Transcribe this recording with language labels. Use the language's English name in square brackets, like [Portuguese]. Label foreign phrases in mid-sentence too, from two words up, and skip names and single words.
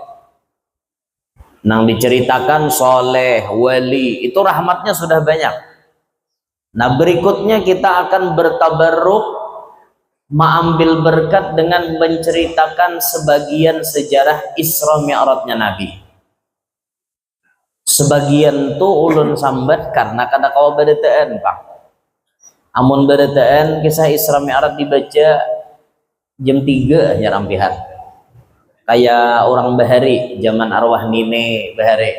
[Banjar] Nang diceritakan soleh, wali, itu rahmatnya sudah banyak. [Indonesian] Nah berikutnya kita akan bertabarruk, mengambil berkat dengan menceritakan sebagian sejarah Isra Mi'rajnya Nabi. [Banjar] Sebagian tuh ulun sambat karena kada kawa badataan, Pak. Amun badataan kisah Isra Mi'raj dibaca jam 3 ya rampihan. Kayak orang bahari zaman arwah nine bahari.